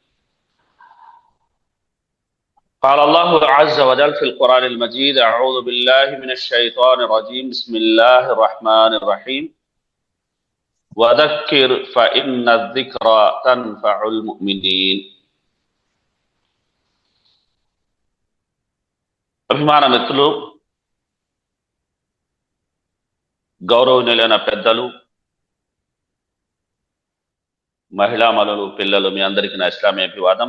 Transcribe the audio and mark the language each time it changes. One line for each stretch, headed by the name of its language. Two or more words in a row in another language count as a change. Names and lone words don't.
Arabic: قال الله عز وجل في القرآن المجيد: أعوذ بالله من الشيطان الرجيم، بسم الله الرحمن الرحيم. وذكر فإن الذكرى تنفع المؤمنين.
Telugu: అభిమాన మిత్రులు, గౌరవనీయులైన పెద్దలు, మహిళా మనులు, పిల్లలు, మీ అందరికీ నా ఇస్లామీ అభివాదం.